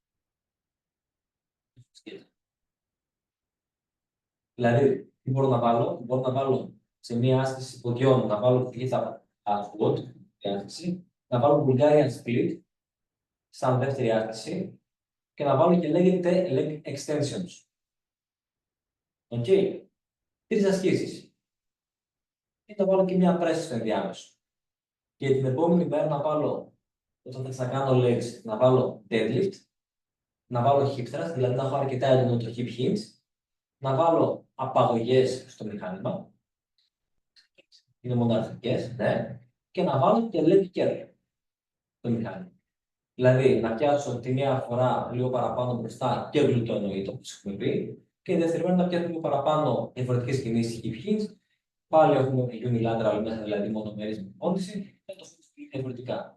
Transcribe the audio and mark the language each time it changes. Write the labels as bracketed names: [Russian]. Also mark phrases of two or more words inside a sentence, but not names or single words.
[Greek] Δηλαδή, τι μπορώ να βάλω, μπορώ να βάλω σε μία άσκηση ποδιών, να βάλω φυγήτα squat, να βάλω [English] Bulgarian split, [Greek] σαν δεύτερη άσκηση, και να βάλω και λέγεται [English] leg extensions. [Greek] Οκ. Τρεις ασκήσεις. Και να βάλω και μία press στο ενδιάμεσο. Και την επόμενη μέρα να βάλω, όταν θα ξανακάνω legs, να βάλω deadlift, να βάλω [English] hip thrust, [Greek] δηλαδή να έχω αρκετά έντονο το [English] hip hinge, [Greek] να βάλω απαγωγές στο μηχάνημα, είναι μοναδικές, ναι, και να βάλω και [English] leg curl [Greek] στο μηχάνημα. Δηλαδή, να πιάσω τη μία φορά λίγο παραπάνω μπροστά και γλουτό εννοείται, όπως έχουμε πει, και δεύτερη μέρα να πιάσω λίγο παραπάνω διαφορετικές κινήσεις [English] hip hinge. [Greek] Πάλι έχουμε unilateral μέσα, δηλαδή μονομερής με πόντιση, και το έχουμε διαφορετικά.